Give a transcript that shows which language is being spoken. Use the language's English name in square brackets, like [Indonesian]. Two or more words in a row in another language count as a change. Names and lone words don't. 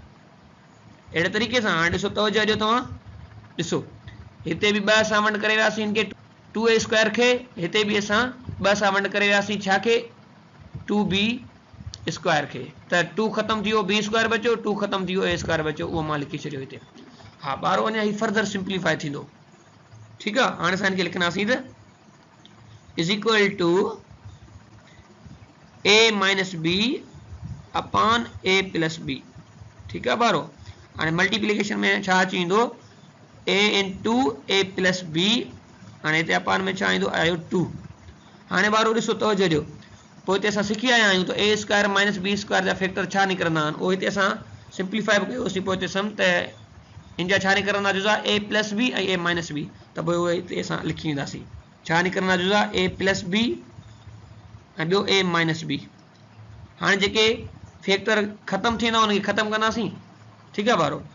[Sindhi] अहिड़े तरीक़े सां हाणे ॾिसो तवजो ॾियो तव्हां, ॾिसो हिते बि 2 सां वंड करे वियासीं हिनखे 2a स्क्वायर खे, हिते बि असां 2 सां वंड करे वियासीं छा खे 2b स्क्वायर खे, त 2 ख़तम थी वियो b स्क्वायर बचो, 2 ख़तम थी वियो a स्क्वायर बचो, उहो मां लिखी छॾियो हिते। हा ॿारो अञा ही [English] further simplify [Sindhi] थींदो, ठीकु आहे। हाणे असां हिनखे लिखंदासीं त [English] is equal to a minus b upon a plus b, [Sindhi] ठीकु आहे ॿारो। हाणे मल्टीप्लिकेशन में छा अची वेंदो [English] a into a plus b, [Sindhi] हाणे हिते अपान में छा ईंदो आयो 2। हाणे ॿारो ॾिसो तवजो ॾियो, पोइ हिते असां सिखी आया आहियूं त [English] a square minus b square [Sindhi] जा फैक्टर छा निकिरंदा आहिनि, उहो हिते असां सिंप्लीफाई कयोसीं, पोइ हिते सम त इन जा छा निकिरंदा जुज़ा [English] a plus b [Sindhi] ऐं [English] a minus b, [Sindhi] त पोइ उहे हिते असां लिखी वेंदासीं छा निकिरंदा जुज़ा [English] a plus b [Sindhi] ऐं ॿियो [English] a minus b. [Sindhi] हाणे जेके फैक्टर ख़तमु थींदा उनखे ख़तमु कंदासीं, ठीकु आहे ॿारो।